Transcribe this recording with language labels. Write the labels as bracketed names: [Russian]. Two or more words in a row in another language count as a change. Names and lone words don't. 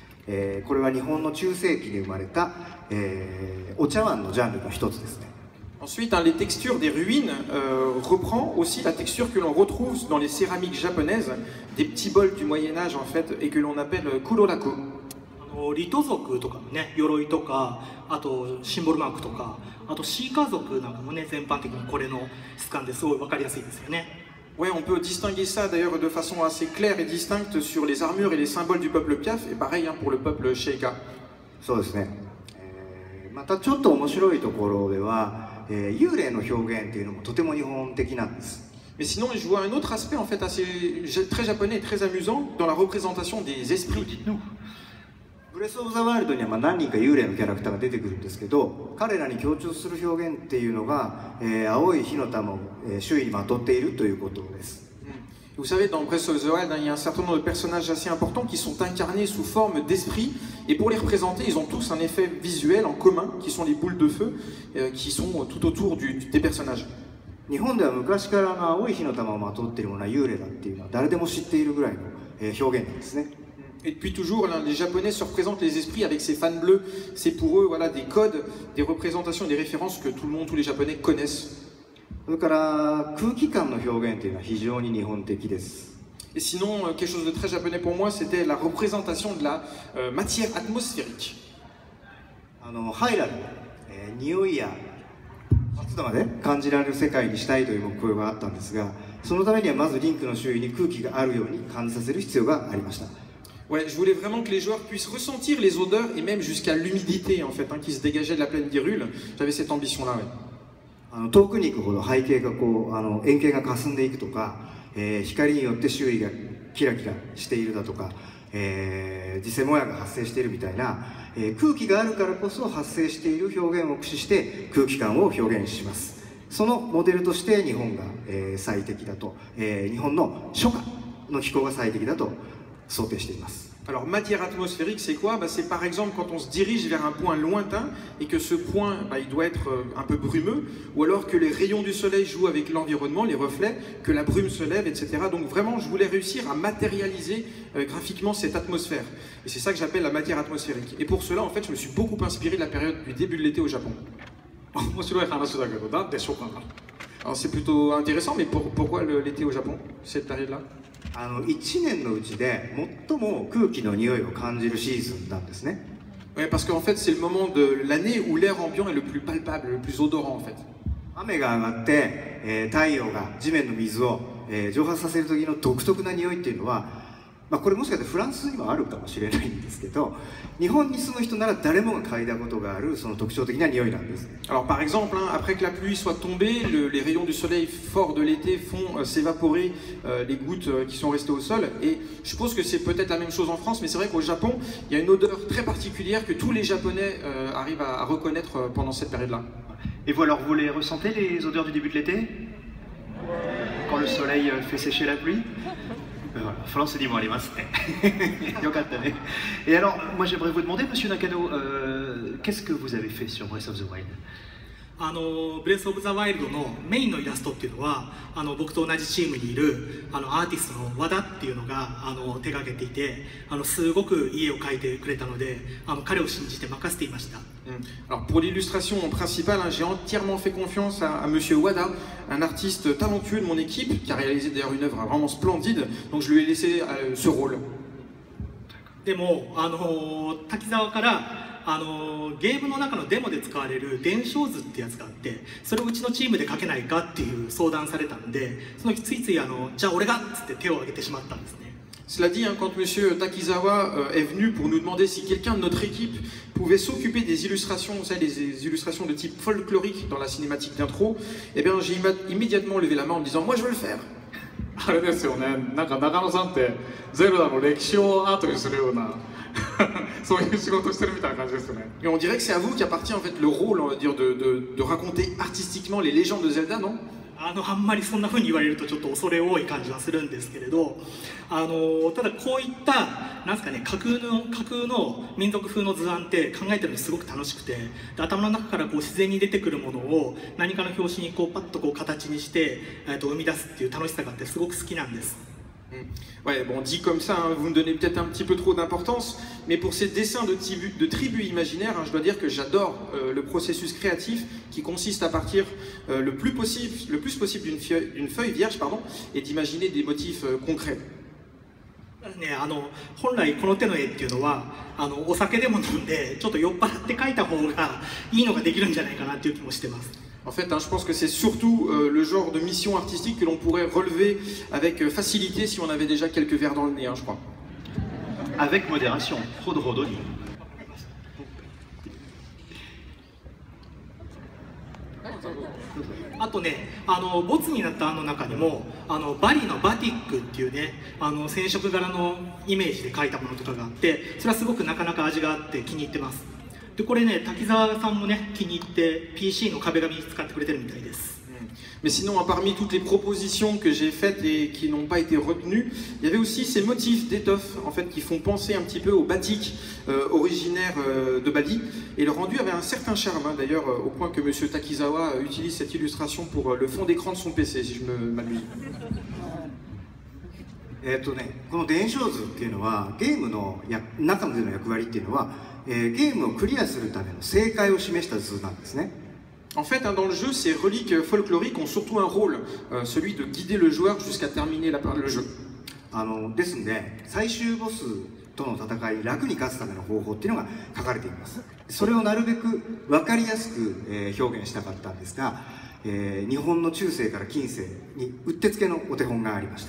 [Japanese] これは日本の中世紀に生まれた、お茶碗のジャンルの一つですね。 [French] Ensuite, hein, les textures des ruines reprend aussi la texture que l'on retrouve dans les céramiques japonaises, des petits bols du Moyen-Âge en fait, et que l'on appelle kuroraku. [Japanese] リト族とかのね、鎧とか、あとシンボルマークとか、あとシーカー族なんかもね、全般的にこれの質感ですごい分かりやすいですよね。 [French] Ouais, on peut distinguer ça d'ailleurs de façon assez claire et distincte sur les armures et les symboles du peuple Piaf, et pareil hein, pour le peuple Sheikah. [Japanese] そうですね。またちょっと面白いところでは、幽霊の表現っていうのもとても日本的なんです。 [French] Mais sinon, je vois un autre aspect en fait assez très japonais et très amusant dans la représentation des esprits. Dites-nous. [Japanese] ブレス・オブ・ザ・ワイルドには何人か幽霊のキャラクターが出てくるんですけど、彼らに強調する表現っていうのが、青い火の玉を、周囲にまとっているということです。 [French] Vous savez, dans Breath of the Wild, il y a un certain nombre de personnages assez importants qui sont incarnés sous forme d'esprit, et pour les représenter, ils ont tous un effet visuel en commun, qui sont les boules de feu, qui sont tout autour des personnages. [Japanese] 日本では昔から青い火の玉をまとっているものは幽霊だっていうのは誰でも知っているぐらいの、表現なんですね。 [French] Et depuis toujours, là, les Japonais se représentent les esprits avec ces fans bleus. C'est pour eux voilà, des codes, des représentations et des références que tout le monde, tous les Japonais connaissent. [Japanese] それから空気感の表現というのは非常に日本的です。 [French] Et sinon, quelque chose de très japonais pour moi, c'était la représentation de la matière atmosphérique. [Japanese] ハイラル、匂いや湿度まで感じられる世界にしたいという目標があったんですが、そのためにはまずリンクの周囲に空気があるように感じさせる必要がありました。 [French] Ouais, je voulais vraiment que les joueurs puissent ressentir les odeurs et même jusqu'à l'humidité en fait, hein, qui se dégageait de la plaine d'Hyrule. J'avais cette ambition-là. Ouais. [Japanese] 遠くに行くほど背景が円形が霞んでいくとか、光によって周囲がキラキラしているだとか、磁性もやが発生しているみたいな、空気があるからこそ発生している表現を駆使して空気感を表現します。そのモデルとして日本が、最適だと、日本の初夏の気候が最適だと想定しています。 [French] Alors, matière atmosphérique, c'est quoi? C'est par exemple quand on se dirige vers un point lointain et que ce point, il doit être un peu brumeux, ou alors que les rayons du soleil jouent avec l'environnement, les reflets, que la brume se lève, etc. Donc vraiment, je voulais réussir à matérialiser graphiquement cette atmosphère. Et c'est ça que j'appelle la matière atmosphérique. Et pour cela, en fait, je me suis beaucoup inspiré de la période du début de l'été au Japon. Alors c'est plutôt intéressant, mais pourquoi l'été au Japon, cette période-là? [Japanese] 1 年のうちで最も空気の匂いを感じるシーズンなんですね。 [French] Ouais, parce qu'en fait, c'est le moment de l'année où l'air ambiant est le plus palpable, le plus odorant en fait. [Japanese] 雨が上がって、太陽が地面の水を、蒸発させる時の独特な匂いっていうのは、これもしかしてフランスにもあるかもしれないんですけど、日本に住む人なら誰もが嗅いだことがあるその特徴的な匂いなんです。 [French] Alors par exemple, hein, après que la pluie soit tombée, les rayons du soleil fort de l'été font s'évaporer les gouttes qui sont restées au sol. Et je suppose que c'est peut-être la même chose en France, mais c'est vrai qu'au Japon, il y a une odeur très particulière que tous les Japonais arrivent à reconnaître pendant cette période-là. Et vous alors, vous les ressentez les odeurs du début de l'été? Quand le soleil fait sécher la pluie? Et alors, moi j'aimerais vous demander, monsieur Nakano, qu'est-ce que vous avez fait sur Breath of the Wild? [Japanese] ブレス・オブ・ザ・ワイルドのメインのイラストっていうのは僕と同じチームにいるアーティストの和田っていうのが手がけていてすごくいい絵を描いてくれたので彼を信じて任せていました。 [French] Alors pour l'illustration principale, hein, j'ai entièrement fait confiance à Monsieur Wada, un artiste talentueux de mon équipe qui a réalisé d'ailleurs une œuvre vraiment splendide, donc je lui ai laissé ce rôle. [Japanese] でも滝沢からゲームの中のデモで使われる伝承図ってやつがあってそれをうちのチームで書けないかっていう相談されたんでその日ついついじゃあ俺がっつって手を挙げてしまったんですね。 [French] Cela dit, hein, quand M. Takizawa est venu pour nous demander si quelqu'un de notre équipe pouvait s'occuper des illustrations, vous savez, des illustrations de type folklorique dans la cinématique d'intro, eh bien j'ai immédiatement levé la main en me disant « moi je veux le faire ». [Japanese] あれですよね、なんか中野さんってゼルダの歴史をアートにするようなそういう仕事してるみたいな感じですよね。 [French] Et on dirait que c'est à vous qui appartient en fait le rôle, on va dire, de raconter artistiquement les légendes de Zelda, non? [Japanese] あんまりそんな風に言われるとちょっと恐れ多い感じはするんですけれどただこういったなんすかね架空の民族風の図案って考えてるのすごく楽しくて頭の中からこう自然に出てくるものを何かの拍子にこうパッとこう形にして生み出すっていう楽しさがあってすごく好きなんです。 [French] Ouais, bon, dit comme ça, hein, vous me donnez peut-être un petit peu trop d'importance, mais pour ces dessins de tribus imaginaires, hein, je dois dire que j'adore le processus créatif qui consiste à partir le plus possible d'une feuille vierge, et d'imaginer des motifs concrets. [Japanese] ね、本来この手の絵っていうのはお酒でも飲んでちょっと酔っ払って描いた方がいいのができるんじゃないかなっていう気もしてます。 [French] En fait, hein, je pense que c'est surtout le genre de mission artistique que l'on pourrait relever avec facilité si on avait déjà quelques verres dans le nez, hein, je crois. Avec modération, trop de rodoni. [Japanese] あとね、ボツになった案の中にもバリのバティックっていうね染色柄のイメージで描いたものとかがあってそれはすごくなかなか味があって気に入ってます。でこれね滝沢さんもね気に入って PC の壁紙に使ってくれてるみたいです。 [French] Mais sinon, parmi toutes les propositions que j'ai faites et qui n'ont pas été retenues, il y avait aussi ces motifs d'étoffe en fait, qui font penser un petit peu au batik originaire de Bali. Et le rendu avait un certain charme, hein, d'ailleurs, au point que M. Takizawa utilise cette illustration pour le fond d'écran de son PC, si je ne m'abuse. [Japanese] この伝承図っていうのはゲームの中での役割っていうのは、ゲームをクリアするための正解を示した図なんですね。 [French] En fait, dans le jeu, ces reliques folkloriques ont surtout un rôle, celui de guider le joueur jusqu'à terminer le jeu. [Japanese] ですので、最終ボスとの戦い、楽に勝つための方法っていうのが書かれています。それをなるべく分かりやすく、表現したかったんですが、日本の中世から近世にうってつけのお手本がありました。